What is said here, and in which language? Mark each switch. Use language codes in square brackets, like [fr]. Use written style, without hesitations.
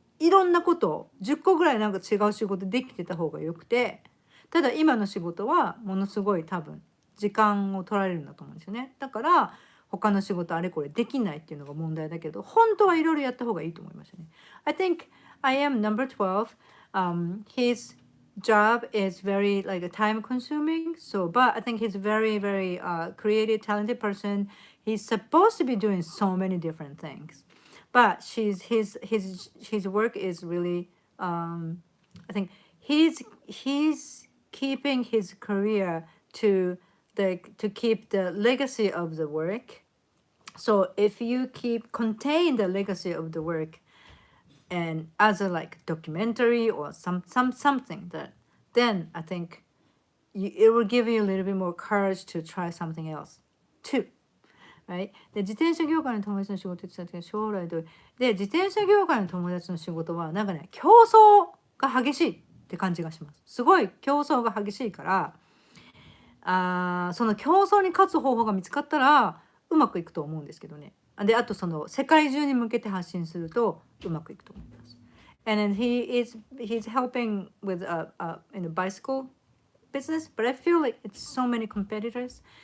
[ja] いろんなことを10個ぐらいなんか違う仕事できてた方がよくて、ただ今の仕事はものすごい多分時間を取られるんだと思うんですよね。だから他の仕事あれこれできないっていうのが問題だけど、本当はいろいろやった方がいいと思いましたね。 [en] I think I am number 12. His job is very like time consuming. So, but I think he's very, very creative, talented person. He's supposed to be doing so many different things, but his work is really. I think he's keeping his career to keep the legacy of the work. So if you keep contain the legacy of the work and as a like documentary or something that, then I think it will give you a little bit more courage to try something else too. Right? [ja] で自転車業界の友達の仕事って言ってたけど、将来どうで自転車業界の友達の仕事はなんかね、競争が激しいって感じがします。すごい競争が激しいから、その競争に勝つ方法が見つかったらうまくいくと思うんですけどね。で、あとその世界中に向けて発信するとうまくいくと思います。 [en] And then he's helping with in a bicycle business, but I feel like it's so many competitors.